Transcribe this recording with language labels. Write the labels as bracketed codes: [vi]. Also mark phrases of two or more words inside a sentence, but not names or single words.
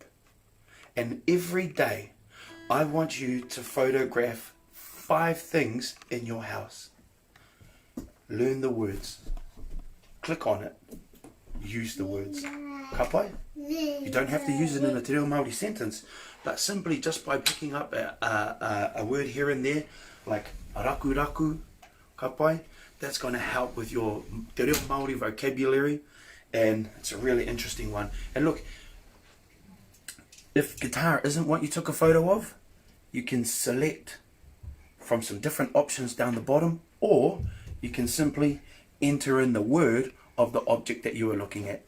[en] And every day, I want you to photograph 5 things in your house. Learn the words. Click on it. Use the words. Kapai? You don't have to use it in a te reo Māori sentence, but simply just by picking up a word here and there, like [mi] raku raku, kapai, [en] that's going to help with your te reo Māori vocabulary, and it's a really interesting one. And look, if guitar isn't what you took a photo of, you can select from some different options down the bottom, or you can simply enter in the word of the object that you are looking at.